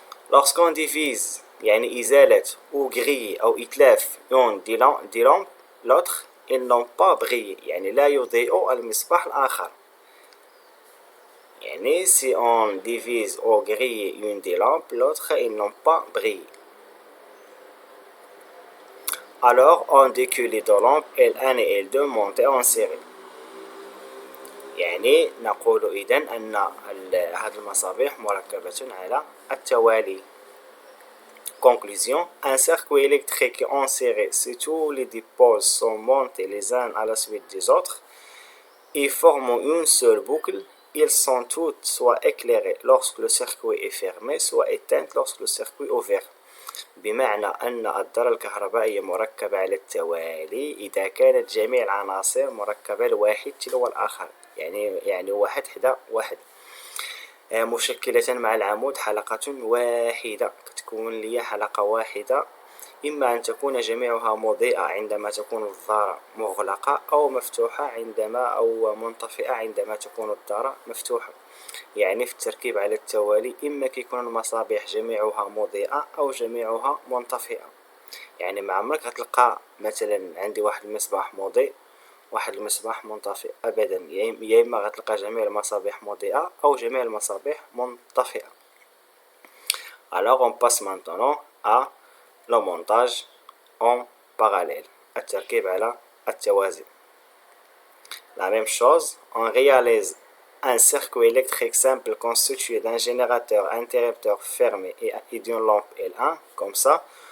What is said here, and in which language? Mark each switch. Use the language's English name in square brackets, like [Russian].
[French] Lorsqu'on divise, [Arabic] يعني إزالة [French] ou grille [Arabic] أو إتلاف [French] une des lampes, l'autre, ils n'ont pas brillé, [Arabic] يعني لا يضيء المصباح الآخر. [French] يعني si on divise ou grille une des lampes, l'autre, ils n'ont pas brillé. Alors, on dit que les deux lampes L1 et L2 montées en série. [Arabic] يعني نقول إذن أن هذه المصابيح مركبة على التوالي. [French] Conclusion, un circuit électrique en série, si tous les dipôles sont montés les uns à la suite des autres et forment une seule boucle, ils sont toutes soit éclairées lorsque le circuit est fermé, soit éteintes lorsque le circuit est ouvert. [Arabic] بمعنى أن الدارة الكهربائية مركبة على التوالي إذا كانت جميع العناصر مركبة الواحد تلو الآخر، يعني واحد حدا واحد، مشكلة مع العمود حلقة واحدة. تكون لي حلقة واحدة، إما أن تكون جميعها مضيئة عندما تكون الدارة مغلقة أو مفتوحة أو منطفئة عندما تكون الدارة مفتوحة. يعني في التركيب على التوالي إما كيكون المصابيح جميعها مضيئة أو جميعها منطفئة. يعني ما عمرك غتلقى مثلا عندي واحد المصباح مضيء واحد المصباح منطفئ أبدا، يا إما غتلقى جميع المصابيح مضيئة أو جميع المصابيح منطفئة. [French] Alors on passe maintenant à le montage en parallèle. [Arabic] التركيب على التوازي. [French] La même chose, on réalise un circuit électrique simple constitué d'un générateur interrupteur fermé et d'une lampe L1, comme ça.